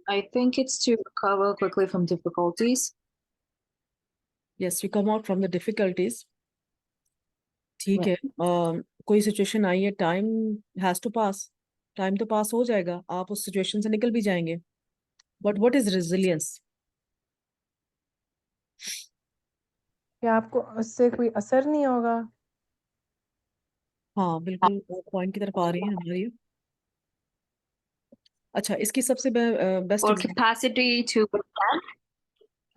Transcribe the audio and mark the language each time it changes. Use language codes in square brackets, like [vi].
[en] I think it's to recover quickly from difficulties. Yes, you come out from the difficulties. [hi] ठीक [en] Yeah. [hi] है। कोई situation आई है, [en] time has to pass, [hi] time तो पास हो जाएगा, आप उस सिचुएशन से निकल भी जाएंगे। [en] But what is resilience? [hi] कि आपको उससे कोई असर नहीं होगा। हाँ बिल्कुल, वो पॉइंट की तरफ आ रही है हमारी। अच्छा, इसकी सबसे best [en] Or capacity to withstand, like